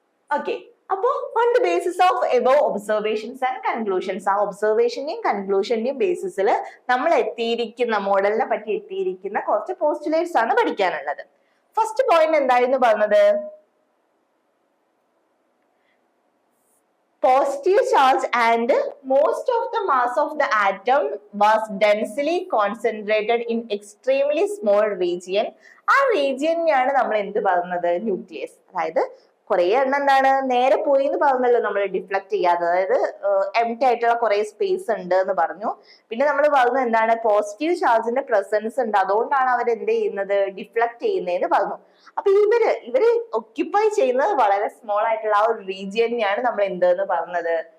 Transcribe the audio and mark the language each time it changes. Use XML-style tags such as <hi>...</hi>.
<ml>Okay, അപ്പോ</ml> <en>on the basis of above observations and conclusions,</en> <ml>ആ ഒബ്സർവേഷന്റെയും കൺക്ലൂഷന്റെയും ബേസിസിൽ നമ്മൾ എത്തിയിരിക്കുന്ന മോഡലിനെ പറ്റി എത്തിയിരിക്കുന്ന കുറച്ച് പോസ്റ്റുലേറ്റ്സ് ആണ് പഠിക്കാനുള്ളത്. ഫസ്റ്റ് പോയിന്റ് എന്തായിരുന്നു പറഞ്ഞത്,</ml> <en>positive charge and most of the mass of the atom was densely concentrated in extremely small region.</en> <ml>ആ റീജിയനെയാണ് നമ്മൾ എന്ത് പറയുന്നത്? ന്യൂക്ലിയസ്. അതായത് കുറെ എണ്ണം എന്താണ് നേരെ പോയി എന്ന് പറഞ്ഞല്ലോ, നമ്മൾ ഡിഫ്ലക്ട് ചെയ്യാതെ, അതായത് എംപ്റ്റി ആയിട്ടുള്ള കുറെ സ്പേസ് ഉണ്ട് എന്ന് പറഞ്ഞു. പിന്നെ നമ്മൾ പറഞ്ഞത് എന്താണ്? പോസിറ്റീവ് ചാർജിന്റെ പ്രസൻസ് ഉണ്ട്, അതുകൊണ്ടാണ് അവർ എന്ത് ചെയ്യുന്നത്? ഡിഫ്ലക്ട് ചെയ്യുന്നതെന്ന് പറഞ്ഞു. അപ്പൊ ഇവര് ഒക്യുപ്പൈ ചെയ്യുന്നത് വളരെ സ്മോൾ ആയിട്ടുള്ള ആ ഒരു റീജിയനെയാണ് നമ്മൾ എന്തെന്ന് പറഞ്ഞത്?</ml>